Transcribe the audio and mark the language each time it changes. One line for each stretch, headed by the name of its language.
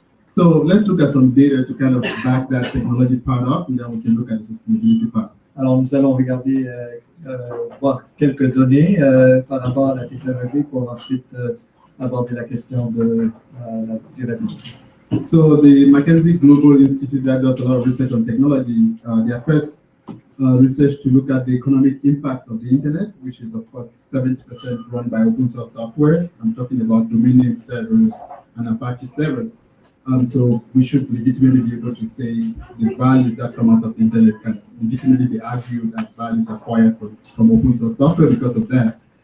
English: So let's look at some data to kind of back that technology part up, and then we can look at the sustainability part.
French: Alors, nous allons regarder, voir quelques données par rapport à la technologie pour ensuite aborder la question de la durabilité.
English: So the McKinsey Global Institute that does a lot of research on technology, their first research to look at the economic impact of the internet, which is of course 70% run by open source software. I'm talking about domain name servers and Apache servers. So we should legitimately be able to say the values that come out of the internet can legitimately be argued as values acquired from open source software because of that.